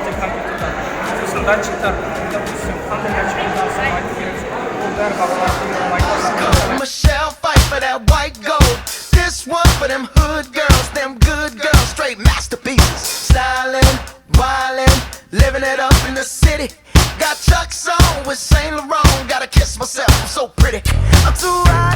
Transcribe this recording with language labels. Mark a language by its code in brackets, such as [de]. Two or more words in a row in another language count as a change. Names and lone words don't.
[kk] деп компьютерден сосын датчиктер допустим қандай датчик қолдансаң айту керек ол бәрі хабарлайды. [en] Michelle fight for that white gold. This one for them hood girls, them good girls, straight masterpieces. Styling, wildin', living it up in the city. Got Chuck's on with Saint Laurent. Gotta kiss myself, I'm so pretty. I'm too hot.